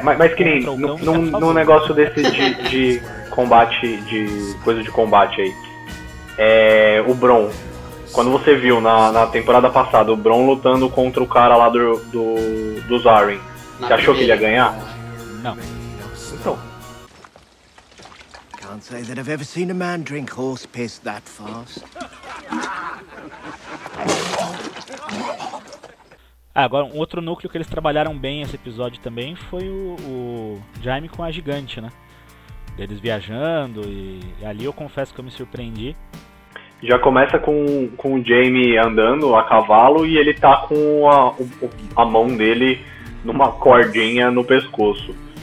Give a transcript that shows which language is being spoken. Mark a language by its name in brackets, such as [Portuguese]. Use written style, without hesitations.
[Portuguese] É, mas que nem num negócio desse de combate, de coisa de combate aí. É, o Bron. Quando você viu na temporada passada o Bron lutando contra o cara lá do Zarin, você achou que ele ia ganhar? Não. Então. [English] Can't say that I've ever seen a man drink horse piss that fast. [Portuguese] Agora, um outro núcleo que eles trabalharam bem nesse episódio também foi o Jaime com a gigante, né? Eles viajando e ali eu confesso que eu me surpreendi. Já começa com o Jaime andando a cavalo e ele tá com a mão dele numa cordinha no pescoço.